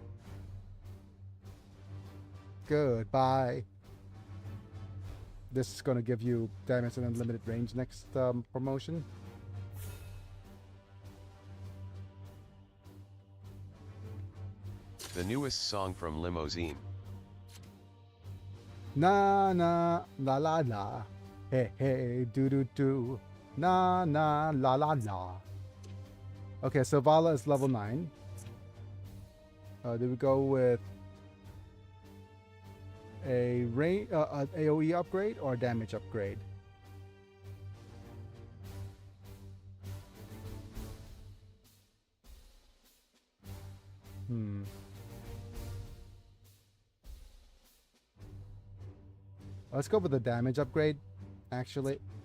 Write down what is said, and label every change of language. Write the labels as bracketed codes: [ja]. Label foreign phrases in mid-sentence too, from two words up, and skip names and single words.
[en] goodbye. This is going to give you damage and unlimited range next promotion. The newest song from Limousine. Na na la la la, hey hey do do do, na na la la la. Okay, so Vala is level 9. Did we go with a an AOE upgrade or a damage upgrade? Let's go with the damage upgrade, actually.